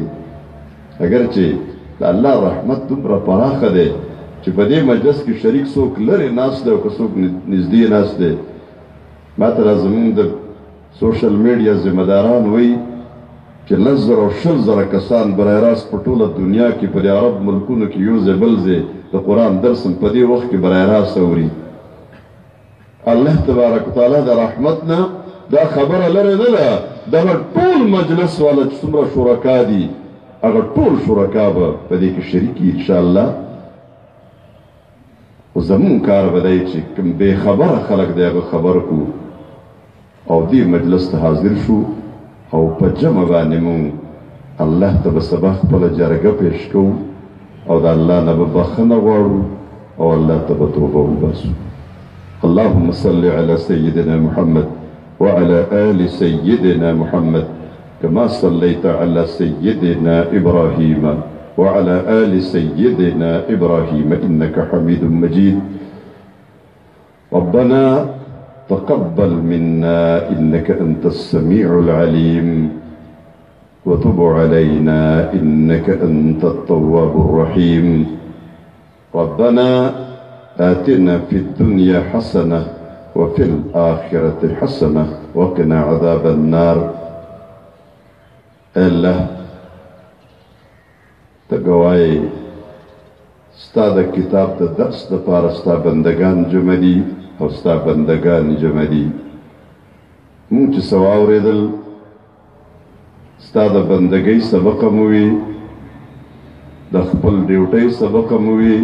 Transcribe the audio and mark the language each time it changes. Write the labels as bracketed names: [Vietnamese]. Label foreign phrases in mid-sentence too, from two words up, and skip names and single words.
[Pashto] اگر چې د الله رحمت دومره پراخه دی چې په دې مجلس کې شریک څوک لرې ناست دی او که څوک نږدې ناست دی. ما ته زمونږ د سوشل میډیا ذمه داران وایي چې 10,000 او 20,000 کسان [Persian] برای راست [Pashto] په ټوله دنیا کې په دې عرب ملکونو کې یو ځای بل ځای د قرآن درس هم په دې وخت کې [Persian] برای راست [Pashto] اوري. الله تبارک وتعالی د رحمت نه دا خبره لرې نه ده. دغه ټول مجلس والا چې څومره شرکا دي، هغه ټول شرکا به په دې کې شریک وي انشاءالله. خو زمونږ کار به دی چې کوم بې خبره خلک دی هغه خبر کړو او دې مجلس ته حاضر شو او په جمع باندې مونږ الله ته به سبا خپله جرګه پیش کوو او د الله نه به بخښنه غواړو او الله ته به توبه وباسو. [Arabic] اللهم صل على سيدنا محمد وعلى آل سيدنا محمد كما صليت على سيدنا إبراهيم وعلى آل سيدنا إبراهيم إنك حميد مجيد. ربنا تقبل منا إنك أنت السميع العليم وتب علينا إنك أنت التواب الرحيم. ربنا آتنا في الدنيا حسنة وفي الآخرة حسنة وقنا عذاب النار. [Pashto] الله تقوای ستا د کتاب د درس دپاره ستا بندگان جمع دي او ستا بندگان جمع دي. مونږ چې څه واورېدل ستا د بندګۍ سبق مو وي، د خپل ډیوټۍ سبق مو وي.